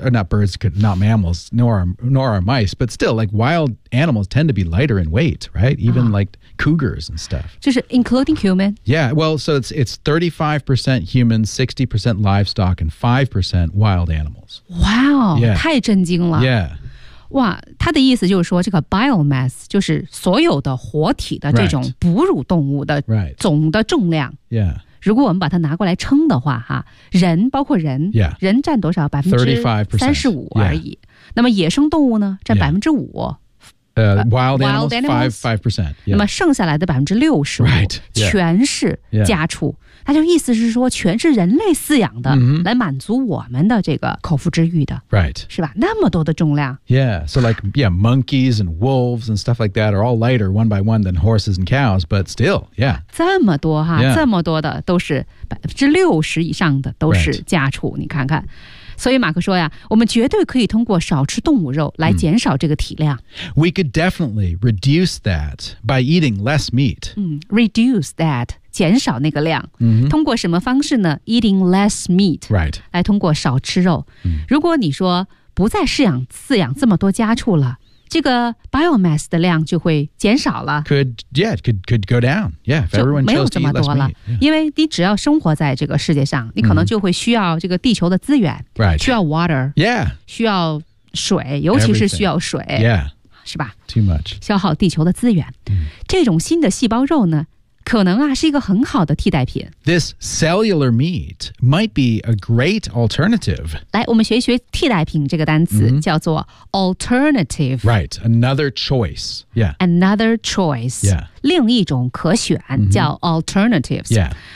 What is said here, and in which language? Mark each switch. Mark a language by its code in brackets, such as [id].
[en] Or not birds, not mammals, nor are mice. But still, like wild animals tend to be lighter in weight, right? Even like cougars and stuff. Just including human. Yeah. Well, so it's 35% human, 60% livestock, and 5% wild animals. Wow. Yeah. [zh] 太震惊了。 [en] Yeah. [zh] 哇，他的意思就是说，这个 biomass 就是所有的活体的这种哺乳动物的总的重量。 [en] Right. Yeah. [zh] 如果我们把它拿过来称的话，哈，人包括人， [en] yeah. [zh] 人占多少？35%而已。 [en] Yeah. [zh] 那么野生动物呢？占5%。 [en] Wild animals 5%、yeah. [zh] 那么剩下来的65%、 [en] right. yeah. [zh] 全是家畜。 [en] Yeah. [zh] 他就意思是说，全是人类饲养的， mm-hmm. 来满足我们的这个口腹之欲的， [en] right. [zh] 是吧？那么多的重量。 [en] Yeah, so like yeah, monkeys and wolves and stuff like that are all lighter one by one than horses and cows, but still, yeah. [zh] 这么多哈， [en] yeah. [zh] 这么多的都是60%以上的都是家畜， [en] right. [zh] 你看看。所以马克说呀，我们绝对可以通过少吃动物肉来减少这个体量。 [en] We could definitely reduce that by eating less meat. Reduce that, [zh] 减少那个量。通过什么方式呢？ [en] Eating less meat. Right. [zh] 来通过少吃肉。如果你说不再饲养这么多家畜了，这个 biomass 的量就会减少了。 [en] Could go down. Yeah, if everyone chose to eat less meat. [zh] 没有这么多了。因为你只要生活在这个世界上，你可能就会需要这个地球的资源。 [en] Right. [zh] 需要 water. [en] Yeah. [zh] 需要水，尤其是需要水。 [en] Yeah. [zh] 是吧？ [en] Too much. [zh] 消耗地球的资源。这种新的细胞肉呢，可能啊，是一个很好的替代品。 [en] This cellular meat might be a great alternative. [zh] 来，我们学一学替代品这个单词，叫做 alternative. [en] Right, another choice. Yeah. Another choice. Yeah. [zh] 另一种可选，叫 alternatives. [en] Yeah.